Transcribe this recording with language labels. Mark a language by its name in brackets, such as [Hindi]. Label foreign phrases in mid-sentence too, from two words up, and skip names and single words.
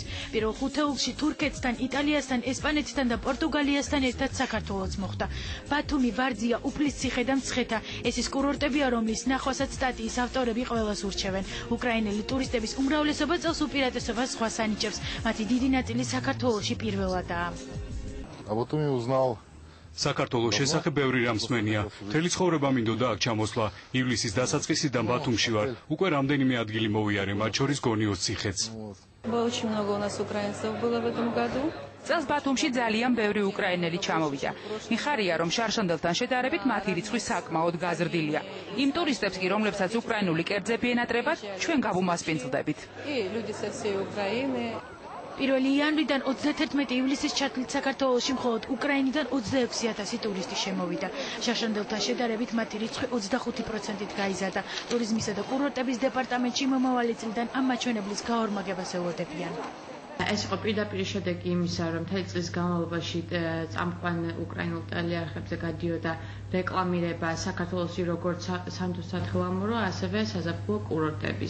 [Georgian] პირველ ხუთეულში თურქეთთან, იტალიასთან, ესპანეთთან და პორტუგალიასთან ერთად საქართველოც მოხვდა. ბათუმი, ვარძია, უფლისციხე და მცხეთა. ეს ის კურორტებია, რომლის ნახვასაც სტატიის ავტორები ყველას ურჩევენ. უკრაინელი ტურისტების უმრავლესობა წელს უპირატესობას სხვას ანიჭებს. მათი დიდი ნაწილი საქართველოში პირველადაა. [Russian] А вот он узнал [Georgian] საქართველოს შესახებ ბევრი რამ მსმენია. მთელი ცხოვრება მინდოდა აქ ჩამოსვლა. ივლისის დასაწყისიდან ბათუმში ვარ. უკვე რამდენიმე ადგილი მოვიარე, მათ შორის გონიოს ციხეც. [Russian] Очень много у нас украинцев было в этом году. [Georgian] წელს ბათუმში ძალიან ბევრი უკრაინელი ჩამოვიდა. მიხარია, რომ შარშანდელთან შედარებით მათი რიცხვი საკმაოდ გაზრდილია. იმ ტურისტებს კი, რომლებსაც უკრაინული კერძები ენატრებათ, ჩვენ გავუმასპინძლდებით. [Russian] И люди со всей Украины. [Georgian] 1 იანვრიდან 31 ივლისის ჩათვლით საქართველოში მხოლოდ უკრაინიდან 26,000 ტურისტი შემოვიდა. შარშანდელთან შედარებით მათი რიცხვი 25%-ით გაიზარდა. ტურიზმისა და კურორტების დეპარტამენტში მომავალი წლიდან ამ მაჩვენებლის გაორმაგებას ელოდებიან. ეს იყო პირდაპირ შედეგი იმისა, რომ მთელი წლის განმავლობაში წამყვან უკრაინულ ტელეარხებზე გადიოდა რეკლამირება საქართველოსი როგორც სამთო-სათხილამურო, ასევე საზაფხულო კურორტების.